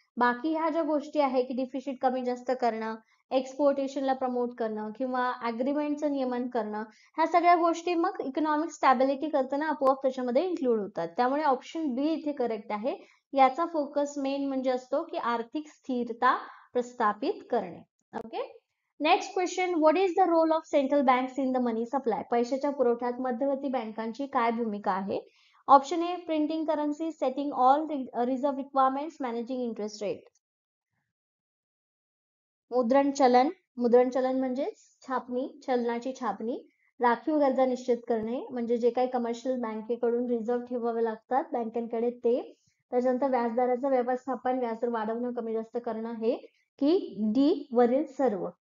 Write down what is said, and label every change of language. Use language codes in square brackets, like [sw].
[mr] बाकी ह्या ज्या गोष्टी आहे की डिफिसिट कमी जास्त करणं, एक्सपोर्टेशनला प्रमोट करणं किंवा अग्रीमेंटचं नियमन करणं, ह्या सगळ्या गोष्टी मग इकॉनॉमिक स्टॅबिलिटी करताना आपोआप त्याच्यामध्ये इन्क्लूड होतात. त्यामुळे ऑप्शन बी इथे करेक्ट आहे. याचा फोकस मेन म्हणजे असतो की आर्थिक स्थिरता प्रस्थापित करणे. [en] Okay, next question, what is the role of central banks in the money supply? [mr] पैशाच्या पुरवठ्यात मध्यवर्ती बँकांची काय भूमिका आहे? [en] Option A printing currency, setting all reserve requirements, managing interest rate. [mr] मुद्रण चलन म्हणजे छापणी, चलनाची छापणी. राखीव गरजा निश्चित करणे म्हणजे जे काही कमर्शियल बँकेकडून रिझर्व्ह ठेवावे लागतात बँकांकडे ते. त्याच्यानंतर व्याजदराचं व्यवस्थापन, व्याजदर वाढवणं कमी जास्त करणं हे, की डी वरील सर्व?